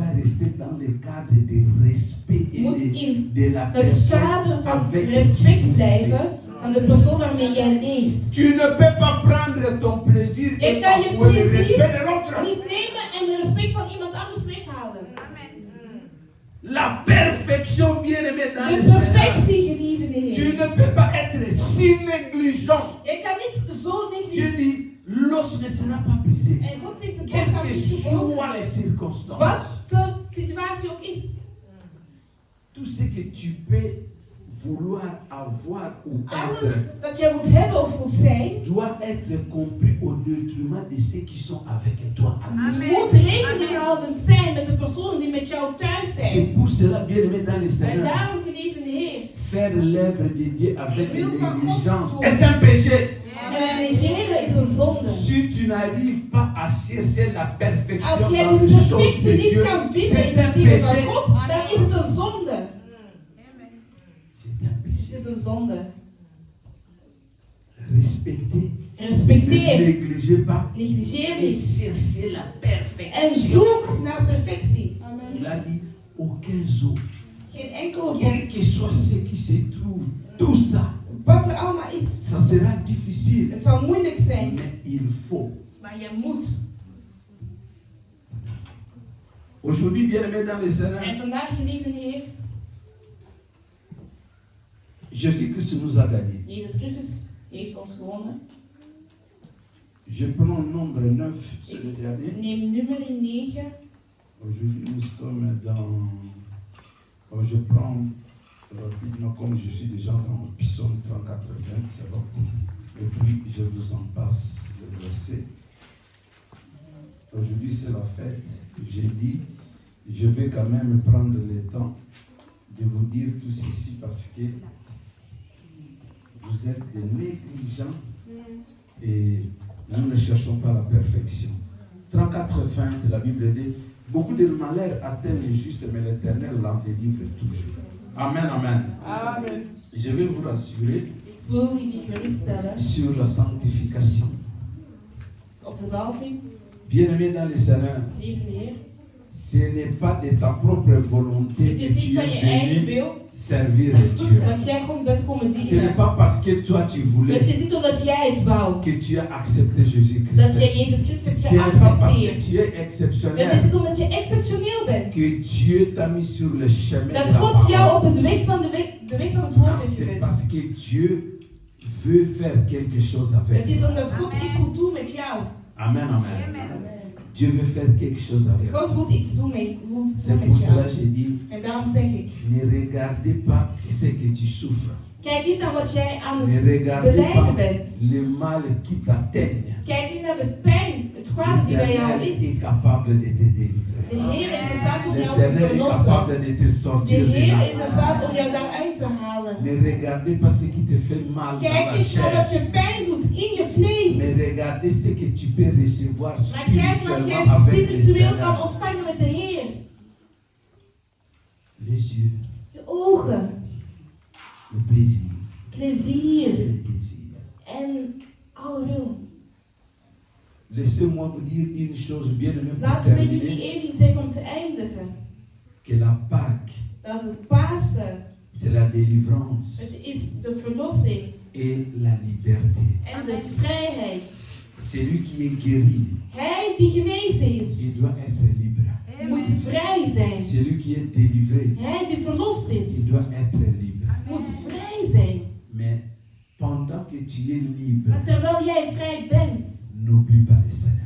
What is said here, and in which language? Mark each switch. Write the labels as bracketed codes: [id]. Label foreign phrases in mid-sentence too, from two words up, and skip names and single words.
[fr] doit rester dans le cadre de respect [nl] moet in [fr] de la [nl] het [fr] personne [nl] kader van [fr] avec qui [nl] respect [fr] tu [nl] blijven [fr] vis. [nl] aan de persoon waarmee jij leeft. [fr] Tu ne peux pas prendre ton plaisir [nl] Je [fr] et [nl] kan je [fr] parfois le respect [nl] plezier [fr] de l'autre. [nl] niet nemen en de respect van iemand anders weghalen. [fr] La perfection, bien-aimé dans le [nl] De [fr] Seigneur. [nl] perfectie, geliefde [fr] Tu [nl] Heer. [fr] ne peux pas être si négligent. [nl] Je kan niet zo [fr] Dieu [nl] negligeren. [fr] dit, l'os ne sera pas brisé. [nl] En God zegt, de [fr] Quelles [nl] bos gaat [fr] que [nl] niet [fr] soient [nl] gebroken [fr] les [nl] zijn. [fr] circonstances, [nl] Wat de situatie ook is. [fr] tout ce que tu peux vouloir avoir ou être [nl] Alles dat jij moet hebben of moet zijn, [fr] doit être compris au détriment de ceux qui sont avec toi. [nl] moet rekening houdend zijn met de personen die met jou thuis zijn. [fr] C'est pour cela, bien-aimé dans le [nl] En [fr] Seigneur, [nl] daarom, geliefde Heer, [fr] faire l'œuvre de Dieu avec [nl] Je wil van God [fr] négligence [nl] doen. [fr] est un péché. [nl] en negeren is een zonde. [fr] Si tu n'arrives pas à chercher la perfection [nl] Als jij [fr] dans [nl] de [fr] les choses [nl] perfectie [fr] de [nl] niet [fr] Dieu, [nl] kan vinden in [fr] c'est [nl] de [fr] un [nl] dingen van [fr] péché. [nl] God, dan is het een zonde. [fr] C'est un péché. [nl] Het is een zonde. [fr] Respectez, ne [nl] Respecteer, [fr] négligez pas [nl] negligeer [fr] et [nl] niet. [fr] cherchez la [nl] En [fr] perfection. [nl] zoek naar perfectie. [fr] Il a dit aucun zoo, [nl] Geen enkele [fr] quel [nl] bos. [fr] que soit ce qui se trouve, tout ça, [nl] Wat er allemaal is. [fr] ça sera difficile, [nl] Het zal moeilijk zijn, [fr] mais il faut. [nl] maar je moet. [fr] Aujourd'hui, bien-aimé dans le Seigneur, [nl] En vandaag, geliefde Heer, [fr] Jésus-Christ nous a gagné. [nl] Jezus Christus heeft ons gewonnen. [fr] Je prends nombre 9, c'est le dernier. [nl] Neem nummer 9. [fr] Aujourd'hui, nous sommes dans. Je prends rapidement, comme je suis déjà dans le psaume 34, 20, c'est bon. Et puis, je vous en passe le verset. Aujourd'hui, c'est la fête. J'ai dit, je vais quand même prendre le temps de vous dire tout ceci parce que vous êtes des négligents et nous ne cherchons pas la perfection. 34, 20, la Bible dit, beaucoup de malheurs atteignent les justes, mais l'Éternel l'en délivre toujours. Amen, amen. Amen. Je vais vous rassurer [nl] Ik wil jullie geruststellen [fr] sur la sanctification. [nl] op de zalving, [fr] Bien-aimé dans le Seigneur, [nl] geliefde Heer. [fr] ce n'est pas de ta propre volonté [nl] Het [fr] que [nl] is niet [fr] tu [nl] van je [fr] es [nl] eigen [fr] venu [nl] wil [fr] servir Dieu. [nl] dat jij gewoon bent komen [fr] Ce n'est [nl] dienen. [fr] pas parce que toi tu [nl] Het [fr] voulais [nl] is niet omdat jij het wou, [fr] que tu as accepté [nl] dat [fr] Jésus-Christ. [nl] jij Jezus Christus hebt [fr] Ce n'est pas parce que [nl] geaccepteerd. [fr] tu es [nl] Het is [fr] exceptionnel [nl] niet omdat je exceptioneel bent. [fr] que Dieu t'a mis sur le chemin de [nl] Dat [fr] la [nl] God jou [fr] parole. [nl] op het weg van de weg van het [fr] Non, [nl] woord heeft [fr] c'est [nl] gezet. [fr] parce que Dieu veut faire quelque chose avec [nl] Het is [fr] toi. [nl] omdat God iets wil doen met jou. [fr] Amen, amen. Dieu veut faire quelque chose avec toi. [nl] God wil iets doen met [fr] C'est pour cela [nl] jou. [fr] que j'ai dit, [nl] En daarom zeg ik, [fr] ne regardez pas ce que tu souffres. [nl] kijk niet naar wat jij aan [fr] Ne [nl] het [fr] regardez [nl] beleiden [fr] pas [nl] bent. [fr] le mal qui t'atteigne. [nl] Kijk niet naar de pijn, het kwade die bij jou [fr] L'Éternel est [nl] is. [fr] capable de te [nl] De [fr] délivrer. [nl] Heer is in staat om jou te [fr] L'Éternel est [nl] verlossen. [fr] capable de te [nl] De [fr] sortir de [nl] Heer [fr] là. [nl] is in staat om jou daaruit te halen. [fr] Ne regardez pas ce qui te fait mal dans [nl] Kijk [fr] la [nl] niet naar wat [fr] chair. [nl] je pijn doet in je vlees. [fr] Mais regardez ce que tu peux recevoir [nl] Maar kijk wat jij [fr] spirituellement avec le [nl] spiritueel kan [fr] Seigneur. [nl] ontvangen met de Heer. [fr] Les yeux, [nl] Je ogen, [fr] le plaisir, [nl] plezier [fr] le désir. [nl] en alle wil. [fr] Laissez-moi vous dire une chose bien aimée pour [nl] Laten we jullie [fr] terminer. [nl] één ding zeggen om te eindigen. [fr] Que la Pâque, [nl] Dat het Pasen, [fr] c'est la délivrance [nl] het is de verlossing [fr] et la liberté. [nl] en de vrijheid. [fr] Celui qui est guéri, [nl] Hij die genezen is, [fr] il doit être libre. [nl] moet vrij zijn. [fr] Celui qui est délivré, [nl] Hij die verlost is, [fr] il doit être libre. [nl] moet vrij zijn. [fr] Mais pendant que tu es libre, [nl] Maar terwijl jij vrij bent, [fr] n'oublie pas le Seigneur.